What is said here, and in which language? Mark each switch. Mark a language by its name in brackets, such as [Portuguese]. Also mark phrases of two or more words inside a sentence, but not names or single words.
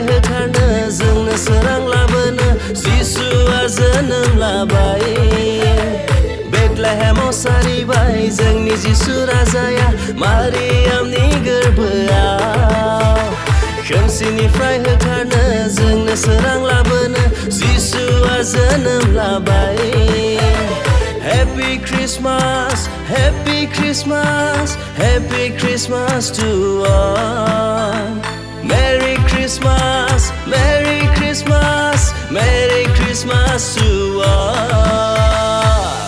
[Bodo] होखारनो जोंनो सोरां लाबोनो जिसुआ जोनोम लाबाय Bethlehemao Saribai जोंनि जिसु राजाया मारियामनि गोरबोआव खोमसिनिफ्राय होखारनो जोंनो सोरां लाबोनो जिसुआ जोनोम लाबाय [English] Happy Christmas, Happy Christmas, Happy Christmas to all Merry Christmas, Merry Christmas, Merry Christmas to all